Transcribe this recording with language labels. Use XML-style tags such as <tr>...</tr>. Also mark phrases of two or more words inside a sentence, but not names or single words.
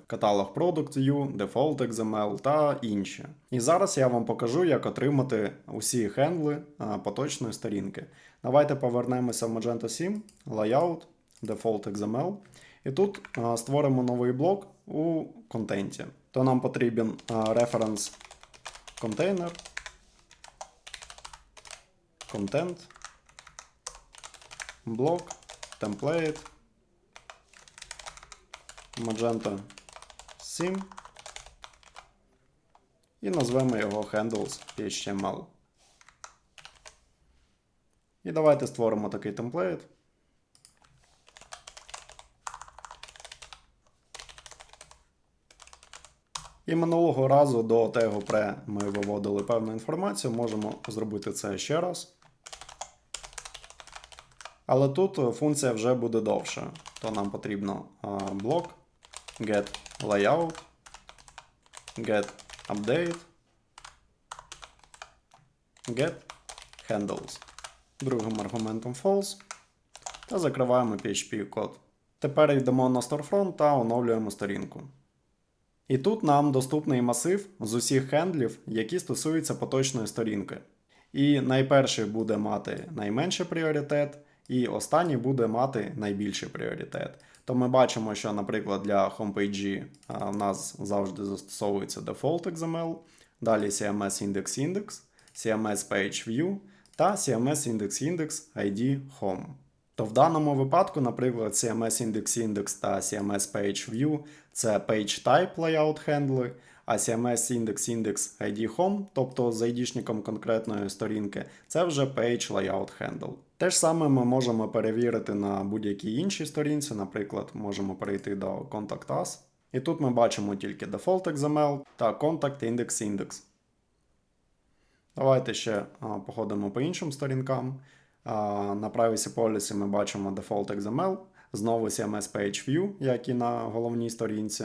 <en>Catalog Product View, Default XML та інші.</en> <uk>І зараз я вам покажу, як отримати усі хендли поточної сторінки. Давайте повернемося в Magento 7,</uk> <en>Layout, Default XML.</en> <uk>І тут створимо новий блок у контенті. То нам потрібен</uk> <en>reference container, content,</en> <uk>блок, template, Magento 7 і назвемо його handles.html. І давайте створимо такий темплейт. І минулого разу до тегу pre ми виводили певну інформацію, можемо зробити це ще раз. Але тут функція вже буде довша. То нам потрібно блок,</uk> <en>get layout, get update, get handles.</en> <uk>Другим аргументом false. Та закриваємо PHP код. Тепер йдемо на Storefront та оновлюємо сторінку. І тут нам доступний масив з усіх хендлів, які стосуються поточної сторінки. І найперший буде мати найменший пріоритет, і останній буде мати найбільший пріоритет. То ми бачимо, що, наприклад, для homepage в нас завжди застосовується</uk> <en>default XML,</en> <uk>далі</uk> <en>CMS index index, CMS page view</en> <uk>та</uk> <en>CMS index index ID home.</en> <uk>То в даному випадку, наприклад,</uk> <en>CMS index index</en> <uk>та</uk> <en>CMS page view</en> <uk>це</uk> <en>page type layout</en> <uk>хендли, а</uk> <en>CMS index index ID home,</en> <uk>тобто з ID-шником конкретної сторінки, це вже</uk> <en>page layout handle.</en> <uk>Те ж саме ми можемо перевірити на будь-якій іншій сторінці, наприклад, можемо перейти до Contact Us. І тут ми бачимо тільки</uk> <en>Default XML</en> <uk>та</uk> <en>Contact Index Index.</en> <uk>Давайте ще походимо по іншим сторінкам. На Privacy Policy ми бачимо</uk> <en>Default XML,</en> <uk>знову</uk> <en>CMS Page View,</en> <uk>як і на головній сторінці.</uk>